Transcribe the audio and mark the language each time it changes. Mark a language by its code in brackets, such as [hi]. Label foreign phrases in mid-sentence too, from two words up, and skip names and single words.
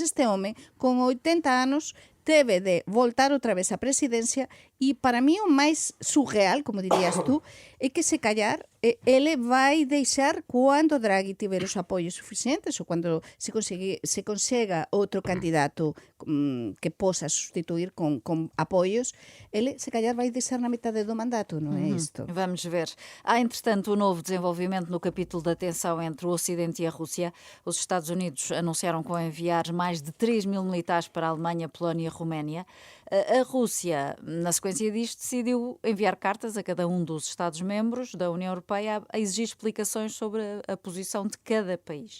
[gl] Este home, con 80 anos, teve de voltar outra vez á presidencia e para mí o máis surreal, como dirías tú, é que [pt] se callar [gl] ele vai deixar cando Draghi tiver os apoios suficientes ou cando se consega outro candidato que possa sustituir con apoios, ele [pt] se callar [gl] vai deixar na metade do mandato, non é isto? [pt] Vamos ver. Há, entretanto, um novo desenvolvimento no capítulo da tensão entre o Ocidente e a Rússia. Os Estados Unidos anunciaram que vão enviar mais de 3.000 militares para a Alemanha, Polónia e Roménia. A Rússia, na sequência disto, decidiu enviar cartas a cada um dos Estados-membros da União Europeia a exigir explicações sobre a posição de cada país.